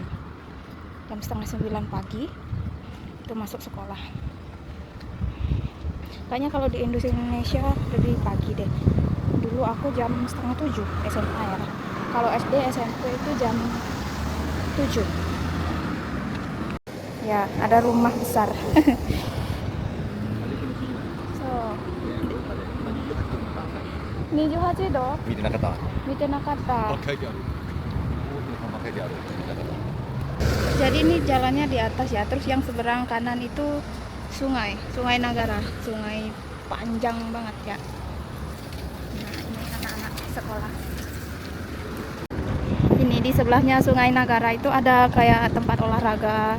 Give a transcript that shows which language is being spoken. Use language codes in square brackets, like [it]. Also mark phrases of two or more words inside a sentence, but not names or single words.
[id] Jam 8:30 pagi itu masuk sekolah. Kayaknya kalau di Indonesia lebih pagi deh. Dulu aku jam 6:30 SMA ya. Kalau SD, SMP itu jam 7. Ya, ada rumah besar. [ja] So, 28度? 見てなかった。見てなかった. 書いてある。書いてある。 [id] Jadi ini jalannya di atas ya. Terus yang seberang kanan itu sungai Nagara, sungai panjang banget ya. Nah, ini anak-anak sekolah. Ini di sebelahnya sungai Nagara itu ada kayak tempat olahraga.